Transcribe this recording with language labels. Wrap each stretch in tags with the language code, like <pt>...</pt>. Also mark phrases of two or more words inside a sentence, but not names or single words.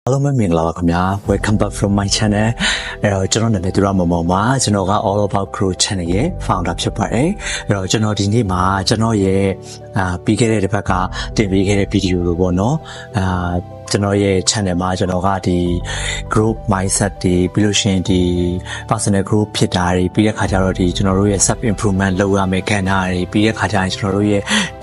<my>Hello မင်္ဂလာပါခင်ဗျာ</my> <en>Welcome back from my channel</en> <my>ကျွန်တော်နာမည်သူရမောင်မောင်ပါကျွန်တော်က All About Grow Channel ရဲ့ founder ဖြစ်ပါတယ်ကျွန်တော်ဒီနေ့မှာကျွန်တော်ရဲ့ပြီးခဲ့တဲ့တစ်ပတ်ကတင်ပေးခဲ့တဲ့ဗီဒီယိုလိုပေါ့နော်ကျွန်တော်ရဲ့ channel မှာကျွန်တော် ကဒီ</my> <en>group mindset</en> <my>တွေပြီးလို့ရှိရင်ဒီ</my> <en>personal growth</en> <my>ဖြစ်တာတွေပြီးတဲ့ခါကျတော့ဒီကျွန်တော်တို့ရဲ့</my> <en>self improvement</en> <my>လုပ်ရမယ့်ကဏ္ဍတွေပြီးတဲ့ခါကျရင်ကျွန်တော်တို့ရဲ့ဒီ</my>